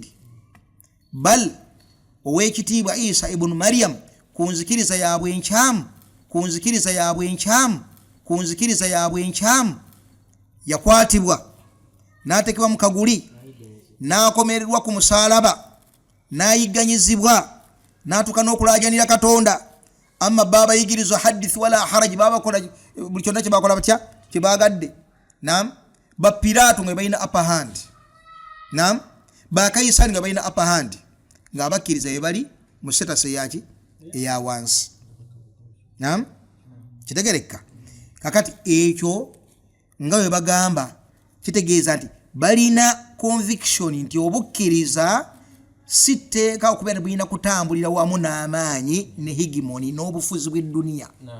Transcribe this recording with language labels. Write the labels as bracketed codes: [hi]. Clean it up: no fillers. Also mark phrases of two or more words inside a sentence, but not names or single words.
[lg] Bal ow'ekitiibwa Isa ibn Maryam ku nzikiriza yaabwe enkyamu yakwatibwa n'atekebwa mu kaguli n'akomererwa ku musaalaba n'ayigganyizibwa n'atuuka n'okulaajanira Katonda. Amma baabayigirizwa hadith [ar] ولا حرج, [lg] babakola buli kyonna kye bakola batya kye baagadde. Ba Pilato nga balina [en] upper hand, [lg] ba Kaisari nga balina [en] upper hand, [lg] nga abakkiriza be bali mu status eyaki eya wansi. Kitegereka kakati ekyo nga bwe bagamba kitegeeza nti balina conviction nti obukkiriza si tteeka okubeera bulina kutambulira wamu n'amaanyi ne hegemony n'obufuzi bw'edduniya.